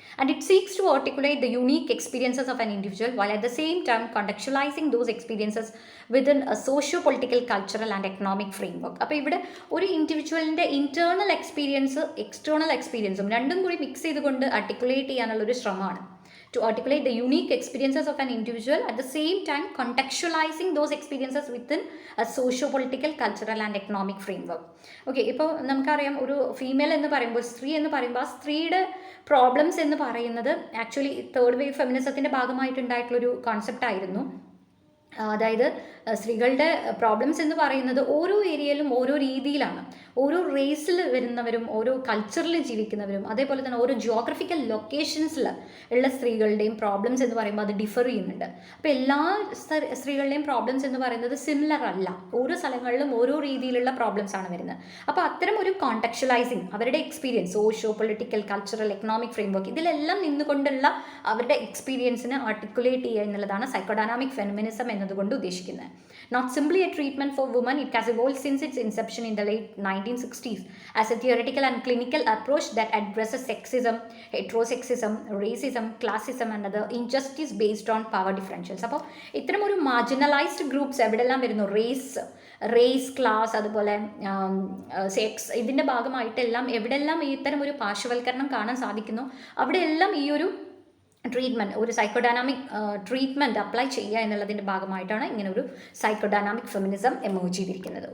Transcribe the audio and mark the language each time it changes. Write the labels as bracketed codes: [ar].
[en] And it seeks to articulate the unique experiences of an individual while at the same time contextualizing those experiences within a socio political cultural and economic framework. [ml] അപ്പോൾ ഇവിടെ ഒരു ഇൻഡിവിജ്വലിൻ്റെ internal experience external എക്സ്പീരിയൻസും രണ്ടും കൂടി mix ചെയ്തുകൊണ്ട് articulate ചെയ്യാനുള്ളൊരു ശ്രമമാണ്. [en] To articulate the unique experiences of an individual at the same time contextualizing those experiences within a socio-political, cultural and economic framework. [ml] Okay, ഇപ്പോൾ നമുക്കറിയാം ഒരു ഫീമെയിൽ എന്ന് പറയുമ്പോൾ, സ്ത്രീ എന്ന് പറയുമ്പോൾ ആ സ്ത്രീയുടെ പ്രോബ്ലംസ് എന്ന് പറയുന്നത് ആക്ച്വലി തേർഡ് വേവ് ഫെമിനിസത്തിൻ്റെ ഭാഗമായിട്ടുണ്ടായിട്ടുള്ളൊരു കോൺസെപ്റ്റ് ആയിരുന്നു. അതായത് സ്ത്രീകളുടെ പ്രോബ്ലംസ് എന്ന് പറയുന്നത് ഓരോ ഏരിയയിലും ഓരോ രീതിയിലാണ്. ഓരോ റേസിൽ വരുന്നവരും ഓരോ കൾച്ചറിൽ ജീവിക്കുന്നവരും അതേപോലെ തന്നെ ഓരോ ജിയോഗ്രഫിക്കൽ ലൊക്കേഷൻസിൽ ഉള്ള സ്ത്രീകളുടെയും പ്രോബ്ലംസ് എന്ന് പറയുമ്പോൾ അത് ഡിഫർ ചെയ്യുന്നുണ്ട്. അപ്പോൾ എല്ലാ സ്ത്രീകളുടെയും പ്രോബ്ലംസ് എന്ന് പറയുന്നത് സിമിലർ അല്ല. ഓരോ സ്ഥലങ്ങളിലും ഓരോ രീതിയിലുള്ള പ്രോബ്ലംസ് ആണ് വരുന്നത്. അപ്പോൾ അത്തരം ഒരു കോണ്ടക്ച്വലൈസിങ് അവരുടെ experience socio political cultural economic framework ഇതിലെല്ലാം നിന്നുകൊണ്ടുള്ള അവരുടെ എക്സ്പീരിയൻസിനെ ആർട്ടിക്കുലേറ്റ് ചെയ്യുക എന്നുള്ളതാണ് സൈക്കോഡൈനാമിക് ഫെമിനിസം എന്നതുകൊണ്ട് ഉദ്ദേശിക്കുന്നത്. [en] Not simply a treatment for women, it has evolved since its inception in the late 1960s as a theoretical and clinical approach that addresses sexism, heterosexism, racism, classism and other injustice based on power differentials. [ml] അപ്പോൾ ഇത്തരം ഒരു marginalised groups എവിടെയെല്ലാം വരുന്നു, raise class അതുപോലെ sex, ഇതിൻ്റെ ഭാഗമായിട്ടെല്ലാം എവിടെയെല്ലാം ഇത്തരം ഒരു പാർശ്വവൽക്കരണം കാണാൻ സാധിക്കുന്നു അവിടെയെല്ലാം ഈ ഒരു ട്രീറ്റ്മെൻറ്റ്, ഒരു സൈക്കോഡൈനാമിക് ട്രീറ്റ്മെൻറ്റ് അപ്ലൈ ചെയ്യുക എന്നുള്ളതിൻ്റെ ഭാഗമായിട്ടാണ് ഇങ്ങനെ ഒരു സൈക്കോഡൈനാമിക് ഫെമിനിസം എമേർജ് ചെയ്തിരിക്കുന്നത്.